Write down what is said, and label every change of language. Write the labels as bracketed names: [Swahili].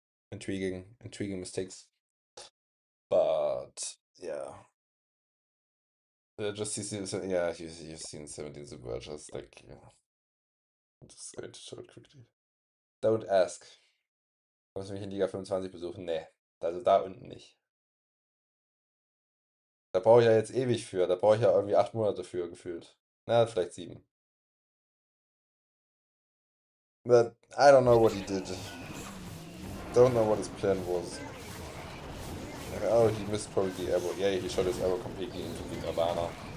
[English] Intriguing mistakes. But yeah. Just yeah, you've seen 17 Subvergers, like yeah. I'm just going to show it quickly. Don't ask. [German] Muss mich in Liga 25 besuchen? Nee. Also da unten nicht. Da brauche ich ja jetzt ewig für. Da brauche ich ja irgendwie 8 Monate für gefühlt. Na, vielleicht 7. [English] But I don't know what he did. Don't know what his plan was. Oh, he missed probably the arrow. Yeah, he shot his arrow completely into the Nirvana.